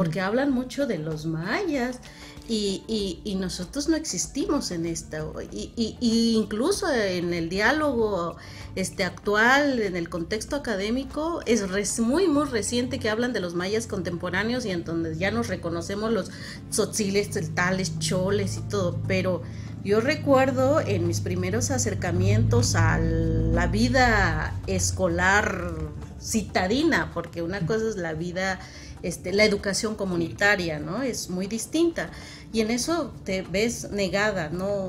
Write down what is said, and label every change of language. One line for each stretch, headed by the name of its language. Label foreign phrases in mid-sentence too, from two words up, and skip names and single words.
Spanish: Porque hablan mucho de los mayas y nosotros no existimos en esto. Y incluso en el diálogo actual, en el contexto académico, es muy, muy reciente que hablan de los mayas contemporáneos y en donde ya nos reconocemos los tzotziles, tzeltales, choles y todo, pero yo recuerdo en mis primeros acercamientos a la vida escolar citadina, porque una cosa es la vida, la educación comunitaria, ¿no? Es muy distinta, y en eso te ves negada, ¿no?